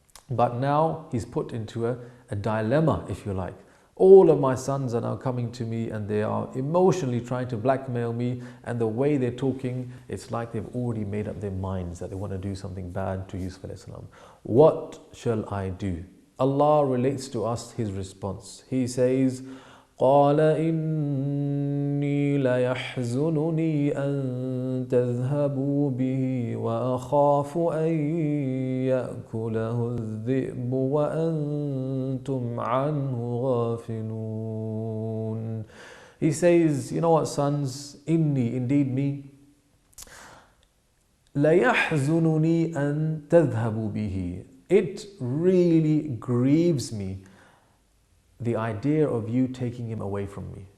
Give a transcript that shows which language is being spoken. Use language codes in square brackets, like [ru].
[en] But now he's put into a dilemma, if you like. All of my sons are now coming to me and they are emotionally trying to blackmail me, and the way they're talking, it's like they've already made up their minds that they want to do something bad to Yusuf alayhi salam. What shall I do? Allah relates to us his response. He says, [ar] قال إني ليحزنني أن تذهبوا به وأخاف أن يأكله الذئب وأنتم عنه غافلون. [en] He says, you know what, sons, إني, indeed me, [ar] ليحزنني أن تذهبوا به. [en] It really grieves me, the idea of you taking him away from me.